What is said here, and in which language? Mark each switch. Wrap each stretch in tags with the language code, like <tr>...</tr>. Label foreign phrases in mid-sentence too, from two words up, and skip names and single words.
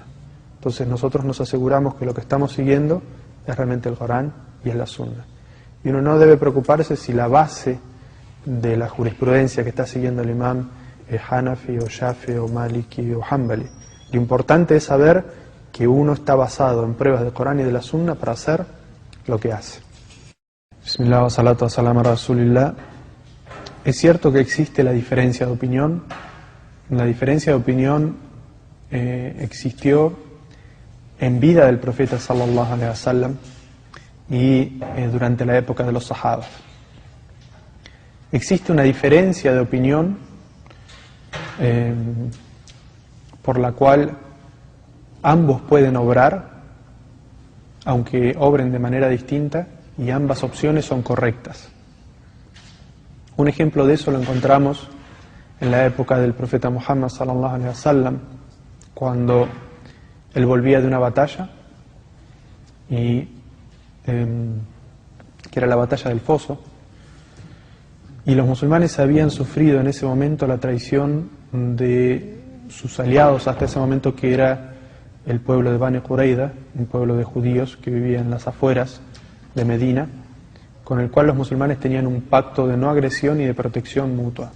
<es>Entonces nosotros nos aseguramos que lo que estamos siguiendo es realmente el Corán y es la Sunna. Y uno no debe preocuparse si la base de la jurisprudencia que está siguiendo el imam es Hanafi o Shafi o Maliki o Hanbali. Lo importante es saber que uno está basado en pruebas del Corán y de la Sunna para hacer lo que hace.</es> <ar>بسم الله والصلاة والسلام على رسول الله.</ar> <es>Es cierto que existe la diferencia de opinión. La diferencia de opinión existió en vida del profeta</es> <ar>صلى الله عليه وسلم</ar> <es>y durante la época de los sahabas. Existe una diferencia de opinión por la cual ambos pueden obrar, aunque obren de manera distinta, y ambas opciones son correctas. Un ejemplo de eso lo encontramos en la época del profeta Muhammad</es> <ar>صلى الله عليه وسلم,</ar> <es>cuando él volvía de una batalla, y que era la batalla del Foso, y los musulmanes habían sufrido en ese momento la traición de sus aliados hasta ese momento, que era el pueblo de Bani Qurayza, un pueblo de judíos que vivía en las afueras de Medina, con el cual los musulmanes tenían un pacto de no agresión y de protección mutua.</es>